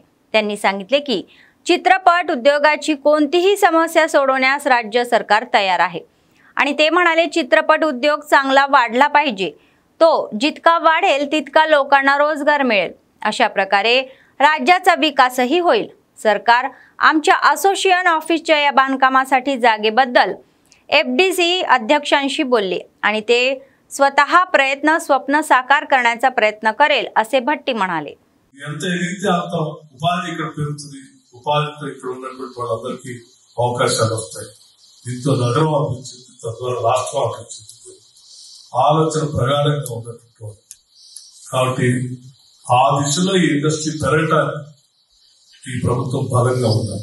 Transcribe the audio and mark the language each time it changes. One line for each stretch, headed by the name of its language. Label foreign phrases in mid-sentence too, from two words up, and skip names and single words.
Marathi: त्यांनी सांगितले की चित्रपट उद्योगाची कोणतीही समस्या सोडवण्यास राज्य सरकार तयार आहे आणि ते म्हणाले चित्रपट उद्योग चांगला वाढला पाहिजे, तो जितका वाढेल तितका लोकांना रोजगार मिळेल, अशा प्रकारे राज्याचा विकासही होईल। सरकार आमच्या
English: association office
Marathi: या बांधकामासाठी जागेबद्दल FDC अध्यक्षांशी बोलले आणि ते स्वतः स्वप्न साकार करण्याचा प्रयत्न करेल असे भट्टी म्हणाले।
Telugu: ఆలోచన ప్రగాఢంగా ఉన్నట్టు కాబట్టి ఆ దిశలో ఈ ఇండస్ట్రీ పెరగటానికి ఈ ప్రభుత్వం బలంగా ఉండాలి।